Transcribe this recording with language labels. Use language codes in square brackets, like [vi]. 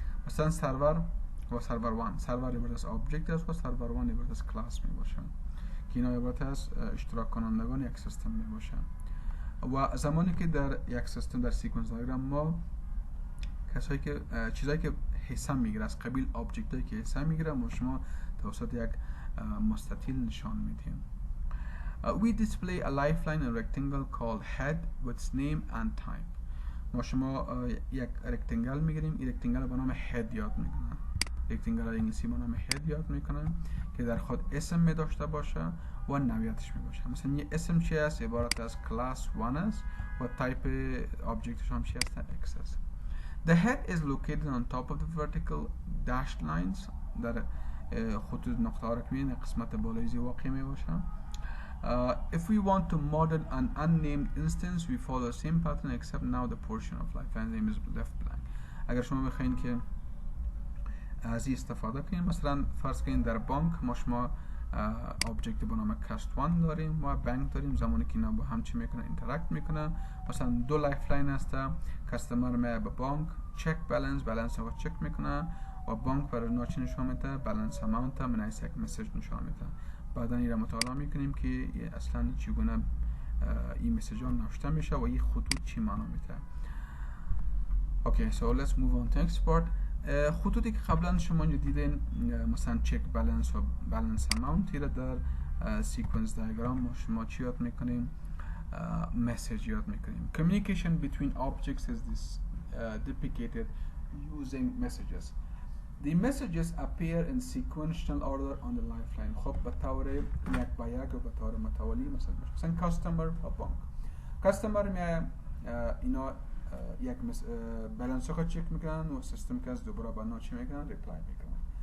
[fa] مثلا سرور و سرور 1، سرور عبارت از آبجکت است و سرور 1 عبارت از کلاس می باشه که اینا عبارت از اشتراک کنندگان یک سیستم می باشه. و زمانی که در یک سیستم در سیکونس دیاگرام ما کسایی که چیزایی که حصه میگیره از قبیل آبجکت هایی که حصه میگیره ما شما توسط یک مستطیل نشان میدیم. [en] We display a lifeline in a rectangle called head with its name and type. [fa] ما شما یک رکتانگل میگیریم، این رکتانگل به نام هد یاد میکنن. رکتانگل انگلیسی به نام هد یاد میکنن که در خود اسم می داشته باشه و نوعیتش می باشه. مثلا یه اسم چی است؟ عبارت از کلاس 1 است و تایپ آبجکتش هم چی است؟ X است. [en] The head is located on top of the vertical dashed lines. [fa] در خطوط نقطه ها را که می‌بینید قسمت بالای زیر واقع می باشه. [en] If we want to model an unnamed instance, we follow the same pattern except now the portion of lifeline name is left blank. [fa] اگر شما بخواید که از این استفاده کنید، مثلا فرض کنید در بانک ما شما آبجکت به نام کاست 1 داریم و بانک داریم. زمانی که اینا با هم چی میکنن؟ اینتراکت میکنن. مثلا دو لایفلاین هست، کاستمر میاد به بانک چک بالانس رو چک میکنه و بانک برای اونا چی نشون میده؟ بالانس اماونت من یک مسیج نشان میده. بعدا این رو مطالعه میکنیم که اصلا چگونه این مسیج ها نوشته میشه و این خطوط چی معنا میده. [en] Okay, so let's move on to next part. [fa] خطوطی که قبلا شما دیدین مثلا چک بالانس و بالانس اماونت را در سیکونس دیاگرام ما شما چی یاد میکنیم؟ مسیج یاد میکنیم. [en] Communication between objects is this depicted using messages. The messages appear in sequential order on the lifeline. [fa] خب به طور یک به یک و به طور متوالی مثلا کاستمر و بانک. کاستمر میاد اینا یک بالانس رو چک میکنن و سیستم که از دوباره بنا چی میکنن ریپلای میکنن.